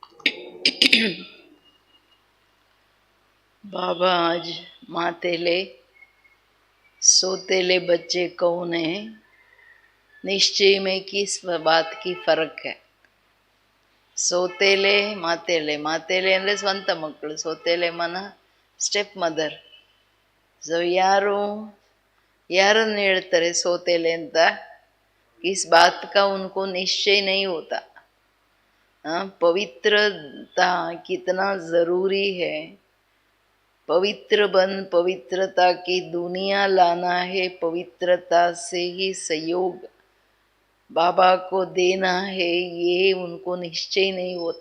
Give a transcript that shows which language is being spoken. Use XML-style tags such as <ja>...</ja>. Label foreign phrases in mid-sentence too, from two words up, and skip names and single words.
<hi>बाबा आज मातेले सोतेले बच्चे कौन है, निश्चय में किस बात की फर्क है? सौतेले मातेले, मातेले</hi> <kn>ಅಂದರೆ ಸ್ವಂತ ಮಕ್ಕಳು, ಸೋತೇಲೆ ಮನ</kn> <en>step mother.</en> <kn>ಸೊ ಯಾರನ್ನು ಹೇಳ್ತಾರೆ ಸೋತೇಲೆ ಅಂತ?</kn> <hi>इस बात का उनको निश्चय नहीं होता। पवित्रता कितना जरूरी है, पवित्र बन पवित्रता की दुनिया लाना है, पवित्रता से ही सहयोग बाबा को देना है, ये उनको निश्चय नहीं होता।</hi>